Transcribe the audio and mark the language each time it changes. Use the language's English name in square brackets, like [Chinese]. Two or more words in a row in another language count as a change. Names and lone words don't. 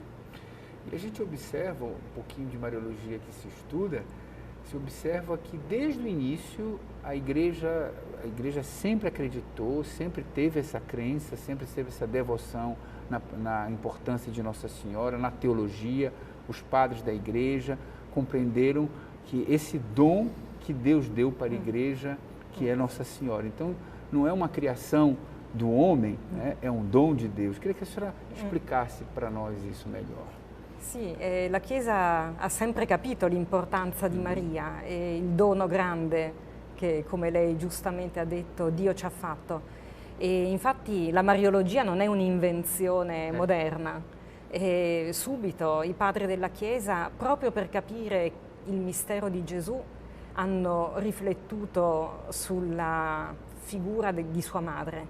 [Portuguese] E a gente observa um pouquinho de Mariologia que se estuda, se observa que desde o início a igreja sempre acreditou, sempre teve essa crença, sempre teve essa devoção na importância de Nossa Senhora, na teologia. Os padres da igreja compreenderam que esse dom que Deus deu para a igreja, que é Nossa Senhora. Então, não é uma criação do homem, né? É um dom de Deus. Queria que a senhora explicasse para nós isso melhor. [Italian] Sì, la Chiesa ha sempre capito l'importanza di Maria e il dono grande che, come lei giustamente ha detto, Dio ci ha fatto. E infatti la Mariologia non è un'invenzione moderna. E subito i padri della Chiesa, proprio per capire il mistero di Gesù, hanno riflettuto sulla figura di sua madre.